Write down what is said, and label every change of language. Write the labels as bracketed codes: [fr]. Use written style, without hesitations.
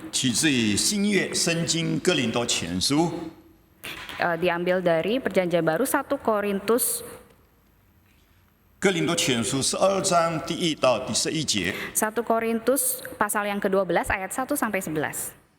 [zh] 取自于新约圣经哥林多前书， [id] diambil dari Perjanjian Baru 1 Korintus [zh] 哥林多前书12章第1到第11节， [id] 1 Korintus pasal yang ke-12 ayat 1 sampai 11.